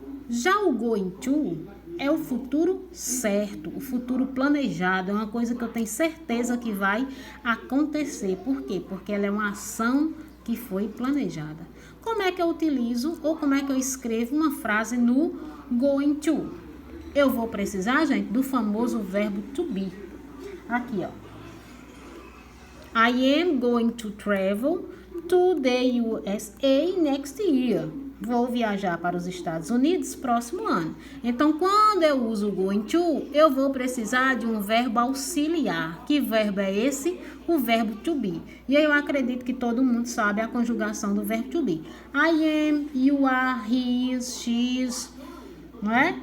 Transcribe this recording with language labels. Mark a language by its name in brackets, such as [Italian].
[Portuguese] Já o going to é o futuro certo, o futuro planejado, é uma coisa que eu tenho certeza que vai acontecer. Por quê? Porque ela é uma ação que foi planejada. Como é que eu utilizo ou como é que eu escrevo uma frase no going to? Eu vou precisar, gente, do famoso verbo to be. Aqui, ó. [English] I am going to travel to the USA next year. [Portuguese] Vou viajar para os Estados Unidos próximo ano. Então, quando eu uso o going to, eu vou precisar de um verbo auxiliar. Que verbo é esse? O verbo to be. E eu acredito que todo mundo sabe a conjugação do verbo to be. [English] I am, you are, he is, she is, [Portuguese] não é?